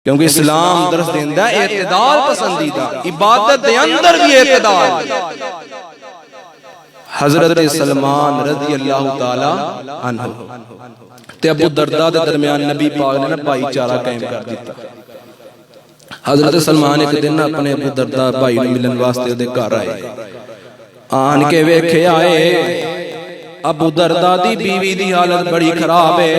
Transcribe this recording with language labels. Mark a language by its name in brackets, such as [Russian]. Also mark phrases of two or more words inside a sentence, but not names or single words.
[Punjabi] ਕਿਉਂਕਿ ਇਸਲਾਮ ਦਰਸ ਦੇਂਦਾ ਹੈ ਇਤਿਦਾਲ ਪਸੰਦੀਦਾ, ਇਬਾਦਤ ਦੇ ਅੰਦਰ ਵੀ ਇਤਿਦਾਲ। ਹਜ਼ਰਤ ਸਲਮਾਨ [Arabic] رضي الله تعالى عنه [Punjabi] ਤੇ ਅਬੂ ਦਰਦਾ ਦੇ ਦਰਮਿਆਨ ਨਬੀ ਪਾਕ ਨੇ ਨਾ ਭਾਈਚਾਰਾ ਕਾਇਮ ਕਰ ਦਿੱਤਾ। ਹਜ਼ਰਤ ਸਲਮਾਨ ਇਕ ਦਿਨ ਅਪਣੇ ਅਬੂ ਦਰਦਾ ਭਾਈ ਨੂੰ ਮਿਲਣ ਵਾਸਤੇ ਉਹਦੇ ਘਰ ਆਏ। ਆਨ ਕੇ ਵੇਖੇ ਆਏ ਅਬੂ ਦਰਦਾ ਦੀ ਬੀਵੀ ਦੀ ਹਾਲਤ ਬੜੀ ਖ਼ਰਾਬ ਹੈ।